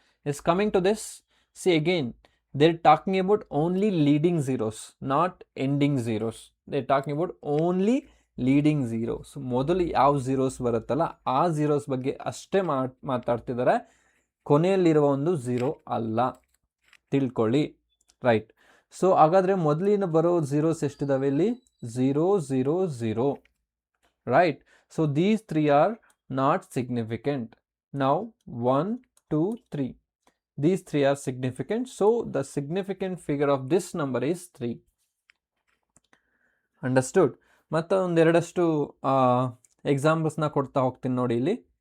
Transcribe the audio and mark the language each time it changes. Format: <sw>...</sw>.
<en>Is coming to this, see again, they're talking about only leading zeros, not ending zeros. They're talking about only leading zeros.</en> <kn>ಮೊದಲು ಯಾವ zeros ಬರುತ್ತಲ್ಲ ಆ zeros ಬಗ್ಗೆ ಅಷ್ಟೇ ಮಾತಾಡ್ತಿದ್ದಾರೆ, ಕೊನೆಯಲ್ಲಿರುವ ಒಂದು ಝೀರೋ ಅಲ್ಲ, ತಿಳ್ಕೊಳ್ಳಿ. ರೈಟ್? ಸೊ ಹಾಗಾದರೆ ಮೊದಲಿನ ಬರೋ ಝೀರೋಸ್ ಎಷ್ಟಿದಾವೆ ಇಲ್ಲಿ?</kn> <en>0, 0, 0. Right? So these 3 are not significant. Now 1, 2, 3. These 3 are significant. So the significant figure of this number is 3. Understood?</en> <kn>ಮತ್ತು ಒಂದೆರಡಷ್ಟು ಎಕ್ಸಾಂಪಲ್ಸ್ನ ಕೊಡ್ತಾ ಹೋಗ್ತೀನಿ ನೋಡಿ ಇಲ್ಲಿ.</kn>